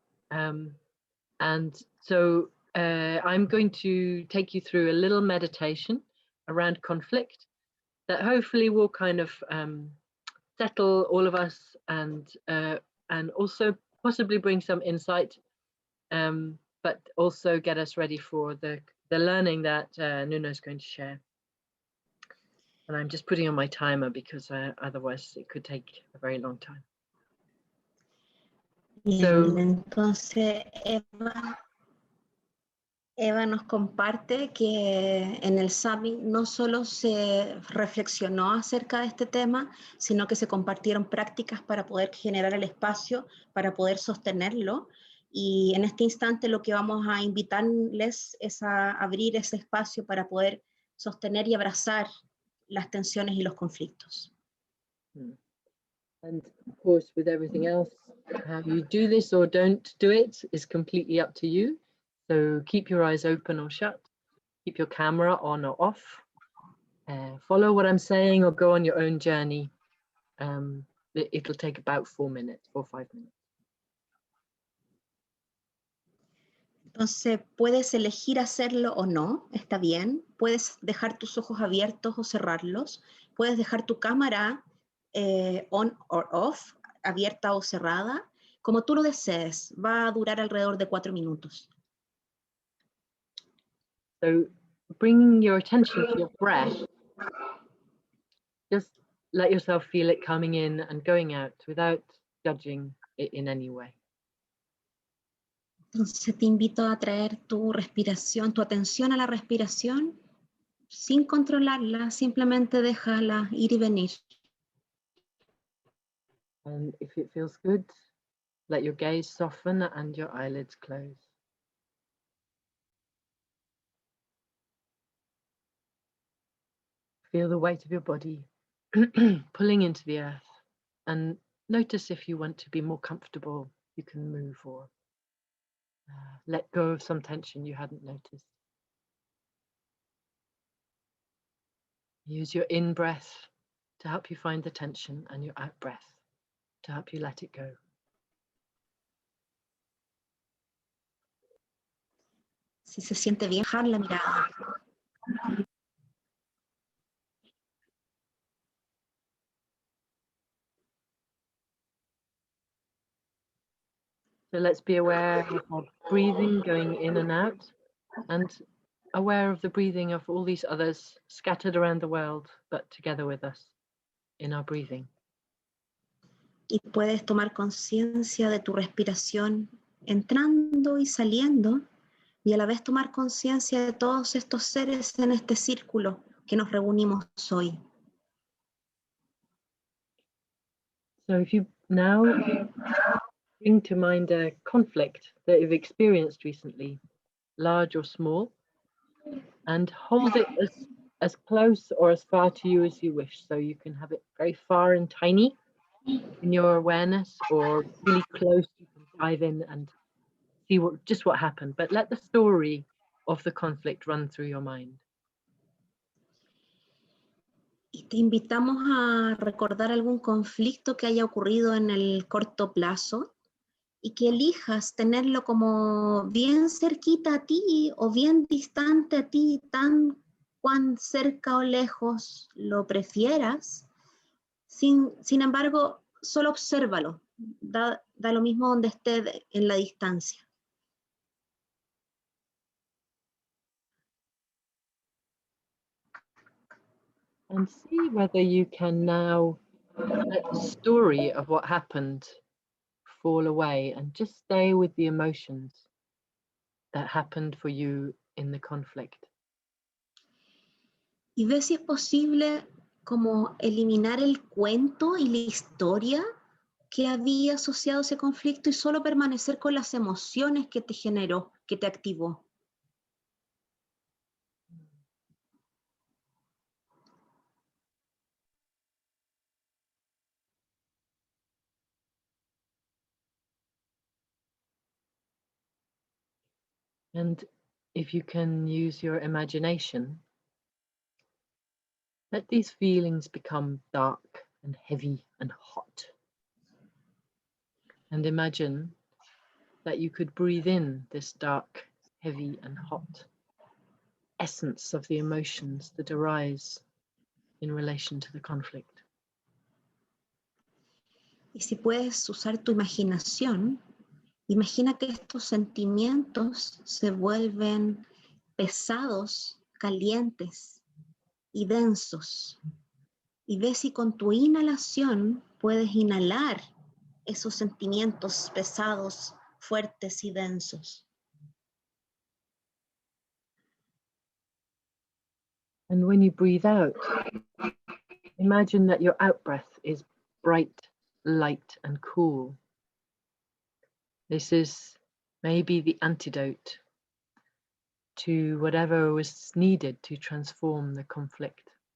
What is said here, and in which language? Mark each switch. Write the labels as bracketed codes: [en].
[en] And so I'm going to take you through a little meditation around conflict that hopefully will kind of settle all of us and also possibly bring some insight, but also get us ready for the learning that Nuno is going to share. And I'm just putting on my timer because otherwise it could take a very long time. [es] So, entonces Eva nos comparte que en el Summit no solo se reflexionó acerca de este tema, sino que se compartieron prácticas para poder generar el espacio, para poder sostenerlo. Y en este instante lo que vamos a invitarles es a abrir ese espacio para poder sostener y abrazar las tensiones y los conflictos. [en] And of course, with everything else, how you do this or don't do it is completely up to you. So keep your eyes open or shut, keep your camera on or off, follow what I'm saying or go on your own journey. It'll take about 4 minutes or 5 minutes. [es] Entonces, puedes elegir hacerlo o no, está bien. Puedes dejar tus ojos abiertos o cerrarlos. Puedes dejar tu cámara [en] on or off, [es] abierta o cerrada, como tú lo desees. Va a durar alrededor de 4 minutos. [en] So, bringing your attention to your breath, just let yourself feel it coming in and going out without judging it in any way. [es] Entonces te invito a traer tu respiración, tu atención a la respiración, sin controlarla, simplemente déjala ir y venir. [en] And if it feels good, let your gaze soften and your eyelids close. Feel the weight of your body pulling into the earth, and notice if you want to be more comfortable, you can move or let go of some tension you hadn't noticed. Use your in-breath to help you find the tension and your out-breath to help you let it go. [es] Si se siente bien, bajar la mirada. [en] So let's be aware of breathing going in and out, and aware of the breathing of all these others scattered around the world, but together with us in our breathing. [es] Y puedes tomar conciencia de tu respiración entrando y saliendo, y a la vez tomar conciencia de todos estos seres en este círculo que nos reunimos hoy. [en] So if you now bring to mind a conflict that you've experienced recently, large or small, and hold it as close or as far to you as you wish. So you can have it very far and tiny in your awareness, or really close, you can dive in and see just what happened. But let the story of the conflict run through your mind. [es] Y te invitamos a recordar algún conflicto que haya ocurrido en el corto plazo y que elijas tenerlo como bien cerquita a ti o bien distante a ti, tan cuán cerca o lejos lo prefieras. Sin embargo, solo obsérvalo, da lo mismo donde esté en la distancia. [en] And see whether you can now let the story of what happened fall away and just stay with the emotions that happened for you in the conflict. [es] Y ve si es posible como eliminar el cuento y la historia que había asociado a ese conflicto y solo permanecer con las emociones que te generó, que te activó. [en] And if you can use your imagination, let these feelings become dark and heavy and hot. And imagine that you could breathe in this dark, heavy and hot essence of the emotions that arise in relation to the conflict. [es] Y si puedes usar tu imaginación, imagina que estos sentimientos se vuelven pesados, calientes y densos. Y ve si con tu inhalación puedes inhalar esos sentimientos pesados, fuertes y densos. [en] And when you breathe out, imagine that your out-breath is bright, light, and cool. This is maybe the antidote to whatever was needed to transform the conflict.